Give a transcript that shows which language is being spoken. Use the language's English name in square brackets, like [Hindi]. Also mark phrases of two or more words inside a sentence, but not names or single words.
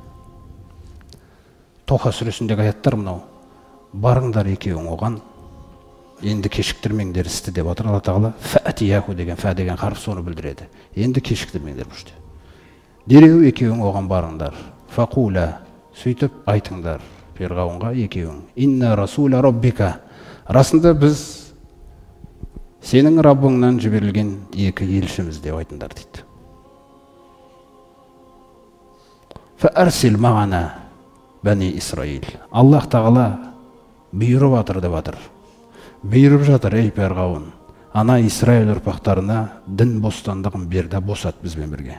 [Kazakh] Тоха сүресіндегі аяттар мынау. Барыңдар екеуің оған, енді кешіктірмеңдер істі деп отыр Алла тағала. Фәтияху деген, фә деген харф соны білдіреді. Енді кешіктірмеңдер бұл жерде. Дереу екеуің оған барыңдар. Фақула, сөйтіп айтыңдар Фирғауынға екеуің, [Arabic] إنا رسولا ربك, [Kazakh] расында біз сенің Раббыңнан жіберілген екі елшіміз деп айтыңдар дейді. [Arabic] فأرسل معنا بني إسرائيل. [Kazakh] Аллах тағала бұйырып жатыр деп жатыр. Бұйырып жатыр, ей Фирғауын, ана Исраил ұрпақтарына дін бостандығын берді, босат бізбен бірге.